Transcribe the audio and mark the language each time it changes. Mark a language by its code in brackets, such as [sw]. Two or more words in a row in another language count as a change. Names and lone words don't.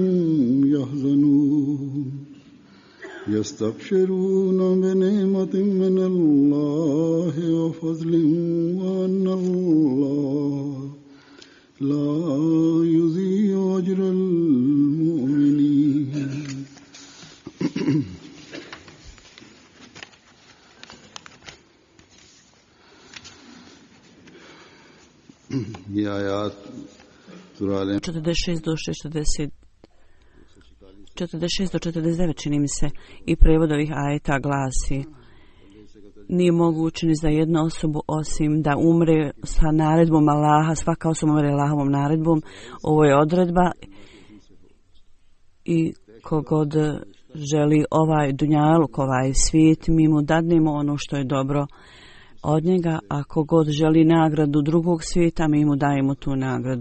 [ar] يحزنون يستبشرون بنعمة من الله وفضل وأن الله لا يضيع أجر المؤمنين [hi] ये आयात [bs] 46 do 46 do 49 čini mi se i prevod ovih ajeta glasi: nije moguće ni za jednu osobu osim da umre sa naredbom Allaha, svaka osoba umre Allahovom naredbom. Ovo je odredba i kogod želi ovaj dunjaluk, ovaj svijet, mi mu dadnemo ono što je dobro od njega, a kogod želi nagradu drugog svijeta, mi mu dajemo tu nagradu.